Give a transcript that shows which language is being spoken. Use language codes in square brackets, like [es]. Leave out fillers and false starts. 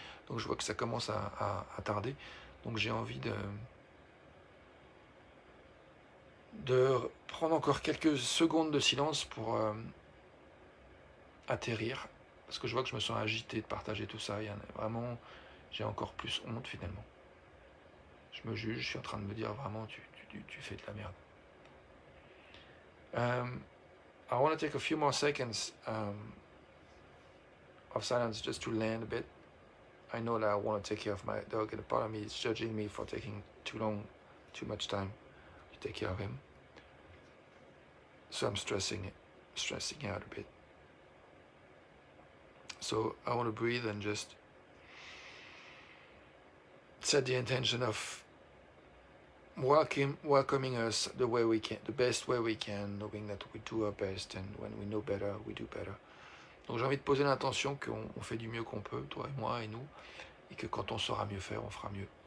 [fr] Donc je vois que ça commence à tarder. Donc j'ai envie de prendre encore quelques secondes de silence pour atterrir, parce que je vois que je me sens agité de partager tout ça. Vraiment, j'ai encore plus honte finalement. Je me juge, je suis en train de me dire vraiment, tu fais de la merde. [en] I want to take a few more seconds of silence just to land a bit. I know that I want to take care of my dog, and a part of me is judging me for taking too much time to take care of him. So I'm stressing out a bit. So I want to breathe and just set the intention of welcoming us the way we can, the best way we can, knowing that we do our best, and when we know better, we do better. [fr] Donc j'ai envie de poser l'intention qu'on fait du mieux qu'on peut, toi et moi et nous, et que quand on saura mieux faire, on fera mieux.